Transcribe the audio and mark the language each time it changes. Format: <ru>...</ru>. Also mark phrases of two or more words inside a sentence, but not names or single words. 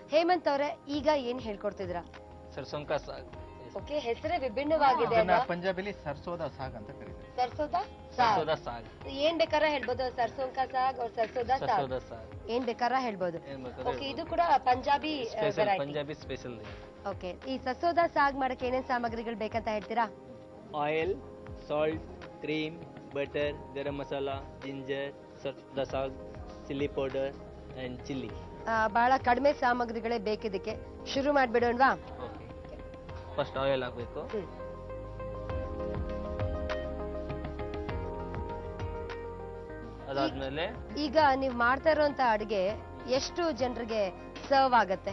<kn>ಹೇಮಂತ್ ಅವರೇ, ಈಗ ಏನ್ ಹೇಳ್ಕೊಡ್ತಿದ್ದೀರಾ?</kn> <hi>सरसों का साग.</hi> <kn>ಓಕೆ, ಹೆಸರೇ ವಿಭಿನ್ನವಾಗಿದೆ ಅಲ್ವಾ? ಪಂಜಾಬಿಲಿ ಸರ್ಸೋದಾ ಸಾಗ್ ಅಂತ ಕರೀತಾರೆ. ಸರ್ಸೋದಾ</kn> <hi>सरसों साग.</hi> <kn>ಏನ್ ಬೇಕಾರ ಹೇಳ್ಬೋದು,</kn> <hi>सरसों का साग</hi> <kn>और ಸರ್ಸೋದಾ ಸಾಗ್ ಏನ್ ಬೇಕಾರ ಹೇಳ್ಬೋದು. ಓಕೆ, ಇದು ಕೂಡ ಪಂಜಾಬಿ ವೆರೈಟಿ,</kn> <en>Punjabi special.</en> <kn>ಓಕೆ, ಈ ಸರ್ಸೋದಾ ಸಾಗ್ ಮಾಡಕ್ಕೆ ಏನೇನ್ ಸಾಮಗ್ರಿಗಳು ಬೇಕಂತ ಹೇಳ್ತೀರಾ?</kn> <en>oil, salt, cream, butter,</en> <hi>गरम मसाला,</hi> <en>जिंजर,</en> <hi>सरसों साग,</hi> <en>chilli powder and chilli.</en> <kn>ಬಹಳ ಕಡಿಮೆ ಸಾಮಗ್ರಿಗಳೇ ಬೇಕಿದಕ್ಕೆ. ಶುರು ಮಾಡ್ಬಿಡೋಣವಾ? ಓಕೆ,</kn> <en>first oil</en> <kn>ಹಾಕಬೇಕು. ಅದಾದ್ಮೇಲೆ ಈಗ ನೀವು ಮಾಡ್ತಾ ಇರುವಂತ ಅಡಿಗೆ ಎಷ್ಟು ಜನರಿಗೆ ಸರ್ವ್ ಆಗತ್ತೆ?</kn>